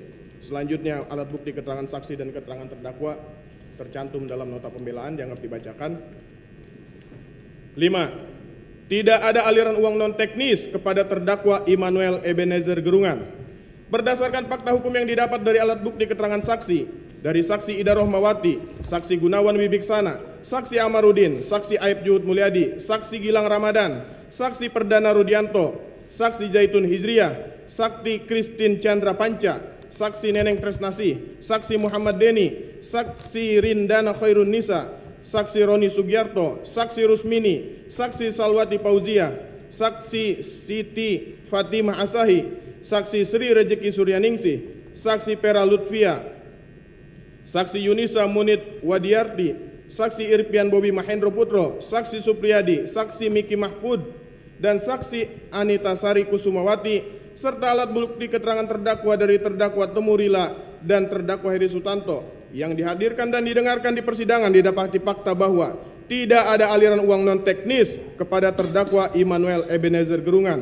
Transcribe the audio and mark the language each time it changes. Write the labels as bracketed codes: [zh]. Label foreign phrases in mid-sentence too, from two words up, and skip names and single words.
[id] Selanjutnya alat bukti keterangan saksi dan keterangan terdakwa tercantum dalam nota pembelaan dianggap dibacakan. 5. Tidak ada aliran uang non teknis kepada terdakwa Immanuel Ebenezer Grungan. Berdasarkan fakta hukum yang didapat dari alat bukti keterangan saksi, dari Saksi Ida Rohmawati, Saksi Gunawan Wibiksana, Saksi Amarudin, Saksi Aib Juhud Mulyadi, Saksi Gilang Ramadan, Saksi Perdana Rudianto, Saksi Zaitun Hijriah, Saksi Christine Chandra Panca, Saksi Neneng Tresnasih, Saksi Muhammad Deni, Saksi Rindana Khairunisa, Saksi Roni Sugiarto, Saksi Rusmini, Saksi Salwati Pauzia, Saksi Siti Fatimah Asahi, Saksi Sri Rejeki Suryaningsih, Saksi Pera Lutfia, Saksi Yunisa Munit Wadiarti, Saksi Irpian Bobi Mahendro Putro, Saksi Supriyadi, Saksi Miki Mahfud, dan Saksi Anita Sari Kusumawati, serta alat bukti keterangan terdakwa dari terdakwa Temurila dan terdakwa Heri Sutanto yang dihadirkan dan didengarkan di persidangan, didapati fakta bahwa tidak ada aliran uang non teknis kepada terdakwa Immanuel Ebenezer Grungan.